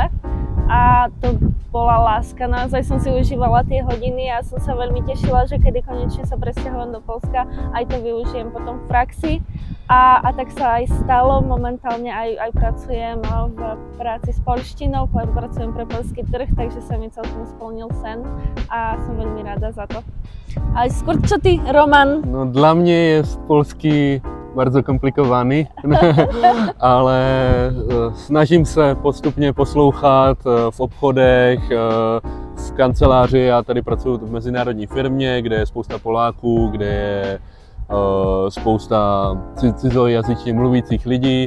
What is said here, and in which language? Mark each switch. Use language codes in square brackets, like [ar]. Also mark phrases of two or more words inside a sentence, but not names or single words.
[sk] A to bola láska, naozaj som si užívala tie hodiny a som sa veľmi tešila, že kedy konečne sa presťahujem do Poľska, aj to využijem potom v praxi. A tak sa aj stalo, momentálne aj pracujem v práci s poľštinou, pracujem pre poľský trh, takže sa mi celkom splnil sen a som veľmi rada za to. A skôr čo ty, Roman? [cs] No dla mě je polský bardzo komplikovaný, ale snažím se postupně poslouchat v obchodech, v kanceláři. Já tady pracuji v mezinárodní firmě, kde je spousta Poláků, kde je spousta cizojazyčně mluvících lidí.